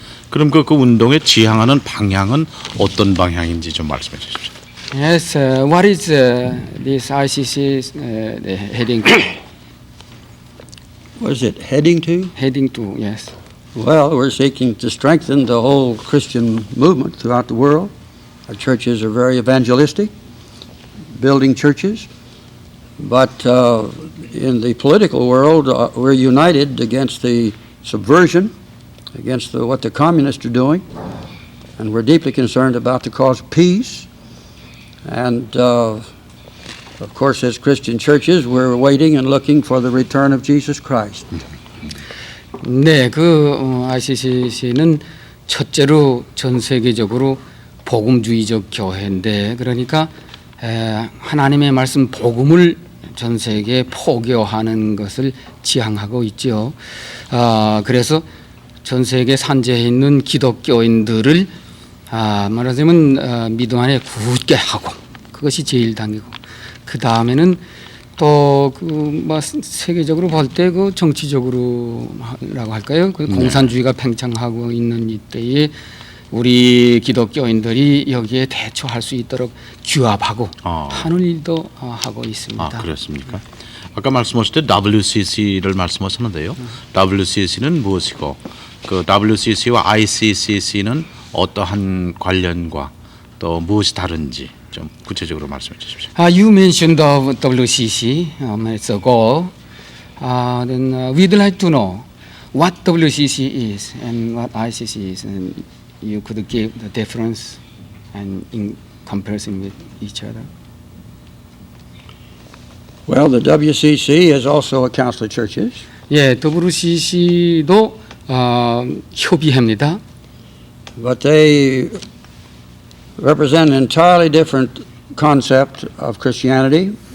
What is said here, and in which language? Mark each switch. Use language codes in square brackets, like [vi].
[ko] 그럼 그 운동에 지향하는 방향은 어떤 방향인지 좀 말씀해 주십시오. [en] Yes, what is this ICC heading to? What is it heading to? Heading to, yes. Well, we're seeking to strengthen the whole Christian movement throughout the world. Our churches are very evangelistic, building churches. But in the political world, we're united against the subversion, against what the communists are doing. And we're deeply concerned about the cause of peace. And of course, as Christian churches, we're waiting and looking for the return of Jesus Christ. [ko] 네, ICCC는 첫째로 전 세계적으로 복음주의적 교회인데, 그러니까 하나님의 말씀 복음을 전 세계에 포교하는 것을 지향하고 있죠. 그래서 전 세계 산재해 있는 기독교인들을 말하자면 믿음 안에 굳게 하고, 그것이 제일 당기고, 그 다음에는 또 세계적으로 볼 때 정치적으로라고 할까요? 공산주의가 팽창하고 있는 이때에 우리 기독교인들이 여기에 대처할 수 있도록 규합하고 하는 일도 하고 있습니다. 그렇습니까? 아까 말씀하실 때 WCC를 말씀하셨는데요. WCC는 무엇이고 그 WCC와 ICCC는 어떠한 관련과 또 무엇이 다른지 좀 구체적으로 말씀해 주십시오. [en] You mentioned the WCC minutes ago. Then we'd like to know what WCC is and what ICC is, and you could give the difference and in comparison with each other. Well, the WCC is also a council of churches. [ko] 예, WCC도 협의회입니다. [en] But they represent an entirely different concept of Christianity.